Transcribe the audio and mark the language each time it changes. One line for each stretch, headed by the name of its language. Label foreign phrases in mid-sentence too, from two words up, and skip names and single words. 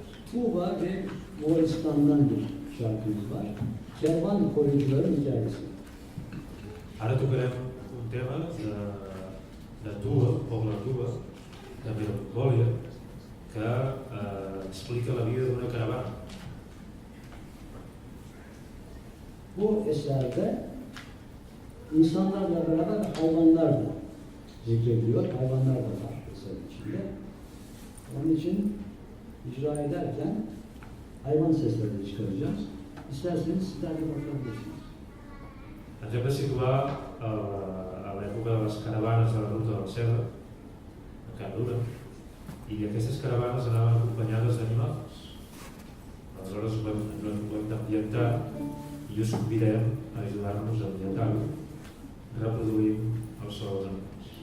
Turkish: Tuğba ve Moğolistan'dan bir şarkımız var. Kervan koyuncuların hikayesi.
Catalan: Ara tocarem un tema de Tuba, poble de Tuba, de Melancòlia, que explica la vida d'una caravana.
Turkish: Bu eserde insanlarla beraber hayvanlar da zikrediliyor. Hayvanlar da var eserin içinde. Onun için icra ederken hayvan seslerini çıkaracağız. İsterseniz sizler de bakabilirsiniz.
Catalan: Ens hem de situar a l'època de les caravanes de la ruta de la Seda, a Can Dura, i aquestes caravanes anaven acompanyades d'animals. Aleshores ens hem d'ambientar i us convidem a ajudar-nos a ambientar-ho, reproduint el so dels animals.